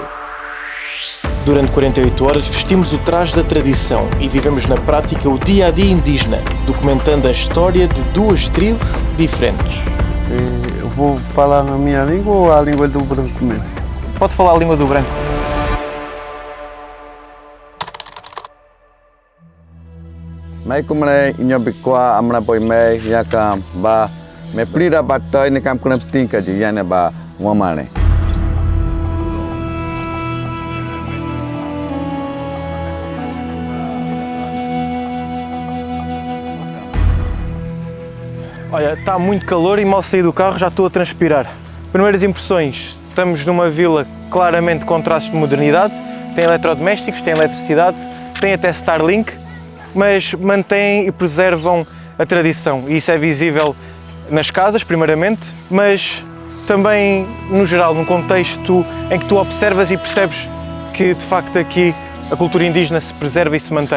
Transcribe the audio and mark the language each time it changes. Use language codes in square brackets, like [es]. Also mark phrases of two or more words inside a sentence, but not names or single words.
[pt] Durante 48 horas vestimos o traje da tradição e vivemos na prática o dia-a-dia indígena, documentando a história de 2 tribos diferentes. Eu vou falar na minha língua ou a língua do branco mesmo? Pode falar a língua do branco. Mai kumre inyobikwa amra boy mai yakam ba me plira batoi ne kam kuna tinka ji yana ba wamane. Olha, está muito calor e mal saí do carro já estou a transpirar. Primeiras impressões, estamos numa vila claramente com traços de modernidade, tem eletrodomésticos, tem eletricidade, tem até Starlink, mas mantêm e preservam a tradição e isso é visível nas casas primeiramente, mas também no geral, num contexto em que tu observas e percebes que de facto aqui a cultura indígena se preserva e se mantém.